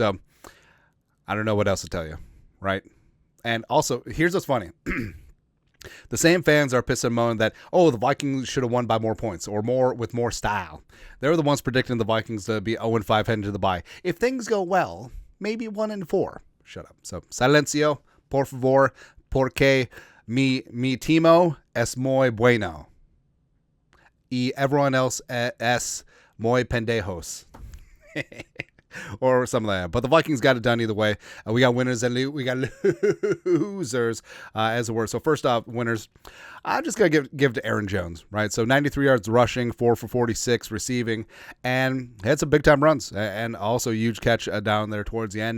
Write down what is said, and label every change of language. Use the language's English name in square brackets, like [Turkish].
[English] So I don't know what else to tell you, right? And also, here's what's funny. The same fans are pissing and moaning that, the Vikings should have won by more points or more with more style. They were the ones predicting the Vikings to be 0-5 heading to the bye. If things go well, maybe 1-4. Shut up. [Spanish] So, silencio, por favor, porque mi timo es muy bueno. Y [English] everyone else [Spanish] es muy pendejos. [English] Or something like that. But the Vikings got it done either way. We got winners and we got losers, as it were. So first off, winners, I'm just going to give to Aaron Jones, right? So 93 yards rushing, 4 for 46 receiving, and had some big-time runs, and also a huge catch down there towards the end.